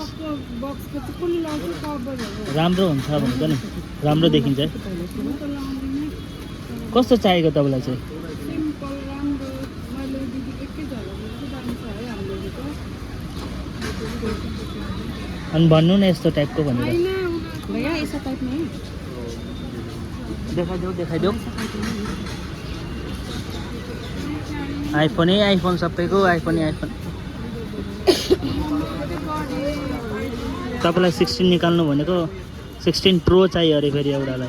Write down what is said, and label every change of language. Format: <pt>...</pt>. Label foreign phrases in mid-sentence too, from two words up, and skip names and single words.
<ne>बक्सको चाहिँ कुन लाउँछ कभरहरू? राम्रो हुन्छ भनेको नि राम्रो देखिन्छ। कस्तो चाहिएको तपाईँलाई चाहिँ? सिम्पल राम्रो। मैले दिदी एकै झलकमा चाहिँ दामी छ है हाम्रो अनि भन्नु न यस्तो टाइपको भनेर</ne> <hi>भैया ऐसा टाइप नहीं</hi> <ne>देखाइदेऊ आइफोनै आइफोन सबैको आइफोनै आइफोन। तपाईँलाई 16 निकाल्नु भनेको 16 प्रो चाहियो अरे फेरि एउटालाई।</ne>